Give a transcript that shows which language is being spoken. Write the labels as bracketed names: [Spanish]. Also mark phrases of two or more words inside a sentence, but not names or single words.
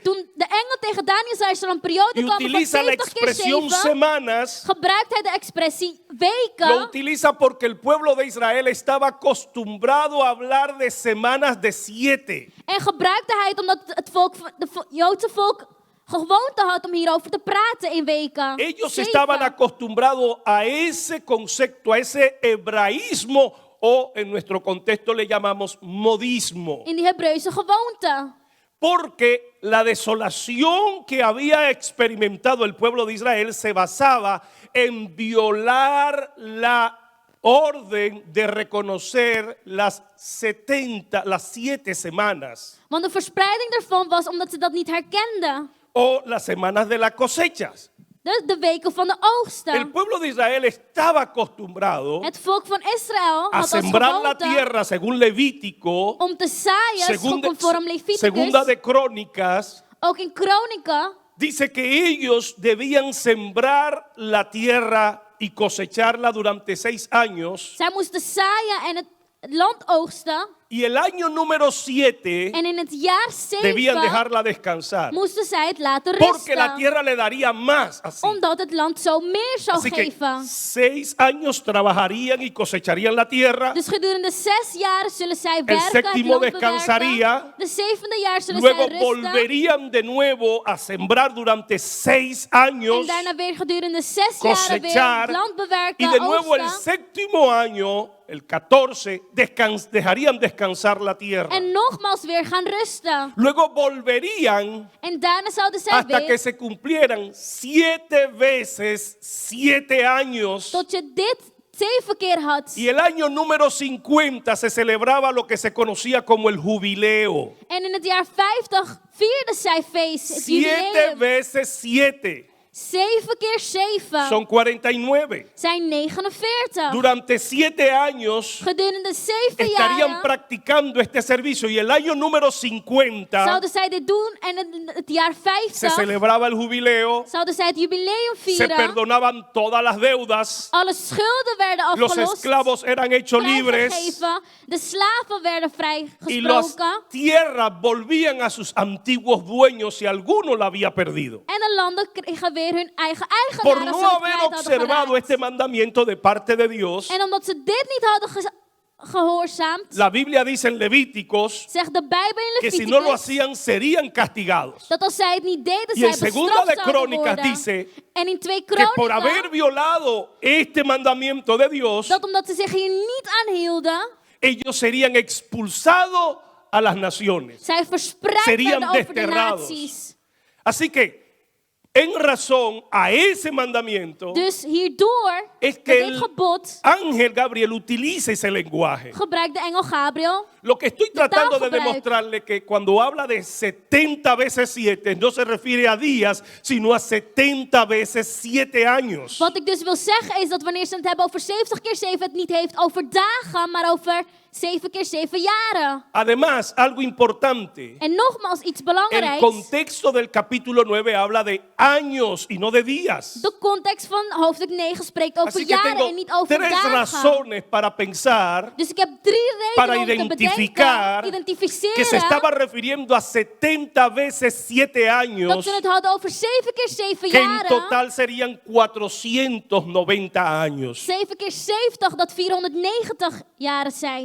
[Dutch] toen de engel tegen Daniel zei, er zal een periode y komen van [Spanish] utiliza la [Dutch] 70 keer [Spanish] expresión 7, semanas, [Dutch] gebruikt hij de expressie [Spanish] lo [Dutch] weken. [Spanish] utiliza porque el pueblo de Israel estaba acostumbrado a hablar de semanas de 7. [Dutch] En gebruikte hij het omdat het volk, Joodse volk gewoonte had om hierover te praten in weken. [Spanish] Ellos 7. estaban acostumbrados a ese concepto, a ese hebraísmo o en nuestro contexto le llamamos modismo. [Dutch] In die Hebreeuwse gewoonte. [Spanish] porque la desolación que había experimentado el pueblo de Israel se basaba en violar la orden de reconocer las 7 semanas [Dutch] Want de verspreiding daarvan was omdat ze dat niet herkenden. [Spanish] o las semanas de las cosechas. [Dutch] De weken van de [Spanish] El [Dutch] oogsten. [Spanish] pueblo de Israel estaba acostumbrado [Dutch] Het volk van Israël [Spanish] a [Dutch] had als [Spanish] sembrar la [Dutch] gewoonte [Spanish] tierra según Levítico, [Dutch] om te zaaien, conform [Spanish] segunda [Dutch] Leviticus, [Spanish] de Crónicas. [Dutch] ook in Kronieken, [Spanish] Dice que ellos debían sembrar la tierra y cosecharla durante 6 años. [Dutch] zij moesten zaaien en het land oogsten. [Spanish] Y el año número 7 [Dutch] En in het jaar [Spanish] debían 7 dejarla descansar. [Dutch] moesten zij het laten [Spanish] Porque la [Dutch] rusten. [Spanish] tierra le daría más así. [Dutch] Omdat het land zo meer zou [Spanish] Así que [Dutch] geven. [Spanish] 6 años trabajarían y cosecharían la tierra. [Dutch] Dus gedurende 6 jaar zullen zij werken, het [Spanish] séptimo [Dutch] land [Spanish] descansaría. [Dutch] bewerken. De 7e jaar zullen [Spanish] Luego [Dutch] zij rusten. [Spanish] volverían de nuevo a sembrar durante 6 años. [Dutch] En daarna weer gedurende 6 jaren weer [Spanish] Cosechar. [Dutch] het land bewerken, [Spanish] Y de nuevo el [Dutch] oogsten. [Spanish] 7º año, el 14, dejarían descansar la tierra. [Dutch] En nogmaals weer gaan rusten. [Spanish] Luego volverían [Dutch] En daarna zouden zij [Spanish] hasta que [Dutch] weer, [Spanish] se cumplieran 7 veces 7 años. [Dutch] tot je dit 7 keer had. [Spanish] Y el año número 50 se celebraba lo que se conocía como el jubileo. [Dutch] En in het jaar 50 vierden zij feest, het 7 jubileum. [Spanish] veces 7 [Dutch] 7 keer 7 [Spanish] son 49. [Dutch] zijn 49. [Spanish] Durante 7 años [Dutch] Gedurende 7 [Spanish] estarían [Dutch] jaren [Spanish] practicando este servicio y el año número 50 [Dutch] zouden zij dit doen. En het jaar [Spanish] se [Dutch] 50 [Spanish] celebraba el jubileo, [Dutch] zouden zij het jubileum [Spanish] se [Dutch] vieren. [Spanish] perdonaban todas las deudas, [Dutch] Alle schulden werden [Spanish] los [Dutch] afgelost. [Spanish] esclavos eran hechos libres [Dutch] Vrijgegeven. De slaven werden [Spanish] y las [Dutch] vrijgesproken. [Spanish] tierras volvían a sus antiguos dueños si alguno la había perdido. [Dutch] En de landen kregen weer hun eigen [Spanish] Por [Dutch] eigenaar als [Spanish] no [Dutch] ze het [Spanish] haber [Dutch] kwijt hadden [Spanish] observado [Dutch] geraakt. [Spanish] este mandamiento de parte de Dios, [Dutch] En omdat ze dit niet hadden gehoorzaamd, [Spanish] la Biblia dice en Levíticos [Dutch] zegt de Bijbel in [Spanish] que si no lo [Dutch] Leviticus [Spanish] hacían serían castigados. [Dutch] dat als zij het niet deden, [Spanish] Y en [Dutch] zij [Spanish] segunda [Dutch] bestraft [Spanish] de [Dutch] zouden [Spanish] Crónicas [Dutch] worden. [Spanish] dice [Dutch] En in 2 [Spanish] que por haber [Dutch] Kronieken, [Spanish] violado este mandamiento de Dios, [Dutch] dat omdat ze zich hier niet aan hielden, [Spanish] ellos serían expulsados a las naciones. [Dutch] zij verspreid [Spanish] Serían [Dutch] werden over de [Spanish] desterrados. [Dutch] naties. [Spanish] Así que, en razón a ese mandamiento, [Dutch] Dus hierdoor, [Spanish] es [Dutch] met [Spanish] que [Dutch] dit [Spanish] el [Dutch] gebod, [Spanish] ángel Gabriel utiliza ese lenguaje. [Dutch] gebruikt de engel Gabriel. [Spanish] Lo que estoy tratando de [Dutch] taalgebruik. [Spanish] demostrarle que cuando habla de 70 veces 7 no se refiere a días, sino a 70 veces 7 años. [Dutch] Wat ik dus wil zeggen is dat wanneer ze het hebben over 70 keer 7, het niet heeft over dagen, maar over 7 keer 7 jaren. [Spanish] Además, algo importante, [Dutch] En nogmaals, iets [Spanish] el [Dutch] belangrijks. [Spanish] contexto del capítulo 9 habla de años y no de días. [Dutch] De context van hoofdstuk 9 spreekt over [Spanish] Así que [Dutch] jaren [Spanish] tengo [Dutch] en niet over 3 dagen. [Spanish] razones para pensar [Dutch] Dus ik heb 3 [Spanish] para [Dutch] redenen om te [Spanish] identificar [Dutch] bedenken, [Spanish] que se [Dutch] identificeren, [Spanish] estaba refiriendo a 70 veces 7 [Dutch] dat [Spanish] años, [Dutch] ze het hadden over 7 keer 7 [Spanish] que en [Dutch] jaren. [Spanish] total serían 490 años. [Dutch] 7 keer 70, dat 490 jaren zijn.